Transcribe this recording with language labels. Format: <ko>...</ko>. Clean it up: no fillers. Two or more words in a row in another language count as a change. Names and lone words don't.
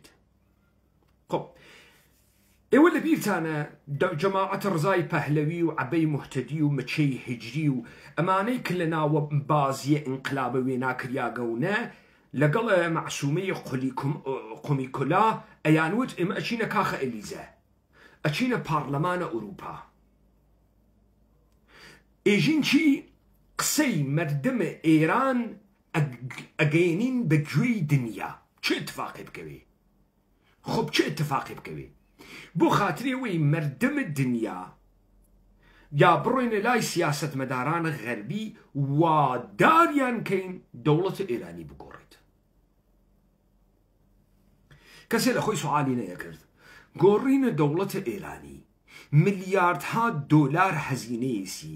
<sdh>خب ئێوە لە بیرتانە جەماعەتە ڕزای پەهلەوی و عەبەی موحتەدی و مەچەی هجری و ئەمانەی کە لە ناوە بازیە ئینقلابە وێناکریاگەونە لەگەڵ مەعسومەی قومی کولا ئەیانوت ئێمە ئەچینە کاخە ئەلیزە، ئەچینە پارلەمانە ئوروپا. ئێژین چی؟ قسەی مردمە ئێران ئەگەێنین بە گوێی دنیا.</sdh> <fa>چه اتفاقی</fa> <sdh>بکەوێ؟ خب</sdh> <fa>چه اتفاقی</fa> <sdh>بکەوێ؟ بۆ خاترێەوەی مردمە دنیا یا بڕۆینە لای سیاسەتمەدارانە غەربی واداریان کەین دەوڵەتە ئێرانی بگۆڕێت. کەسێ لە خۆی سوعالی نەیەکرد گۆڕینە دەوڵەتە ئێرانی ملیاردها دۆلار هەزینەیەسی</sdh>